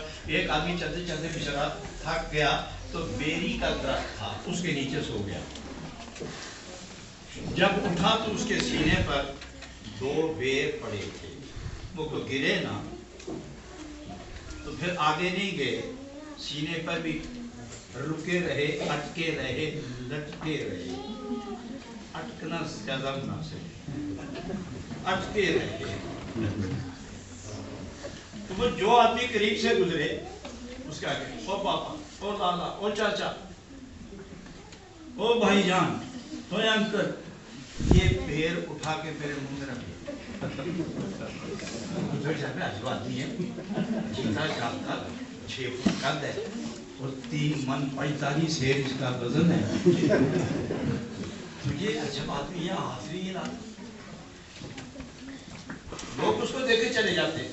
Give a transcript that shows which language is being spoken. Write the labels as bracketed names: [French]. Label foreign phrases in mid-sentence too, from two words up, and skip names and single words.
[Urdu] ایک آدمی چلتے چلتے بچارا تھک گیا تو بیری کا درخت تھا، اس کے نیچے سو گیا، جب اٹھا تو اس کے سینے پر 2 بیر پڑے تھے، وہ کو گرے نا تو پھر آگے نہیں گئے، سینے پر بھی رکے رہے، اٹکے رہے، لٹکے رہے، اٹکنا زیادہ مناسب ہے، اٹکے رہے۔ تو وہ جو آدمی قریب سے گزرے اس کا کہ او پاپا، او لالا، او چاچا، او بھائی جان، او انکل، یہ پیر اٹھا کے میرے منہ میں رکھے۔ عجیب آدمی ہے، جیتا جاتا 6 فٹ قد ہے اور 3 من 45 سیر اس کا وزن ہے، تو یہ عجیب آدمی ہے، حاضری یہ لاتا، لوگ اس کو دیکھے چلے جاتے۔